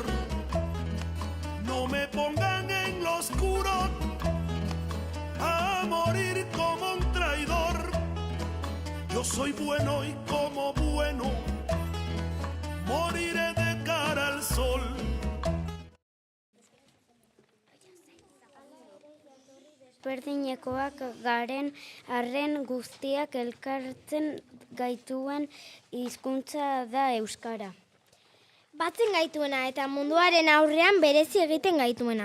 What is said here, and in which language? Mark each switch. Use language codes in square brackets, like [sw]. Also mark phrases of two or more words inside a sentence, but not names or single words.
[es] No me pongan en lo oscuro a morir como un traidor. Yo soy bueno y como bueno moriré de cara al sol. [eu] Berdinekoak garen arren guztiak elkartzen gaituen hizkuntza da euskara. Batzen gaituena eta munduaren aurrean berezi egiten gaituena.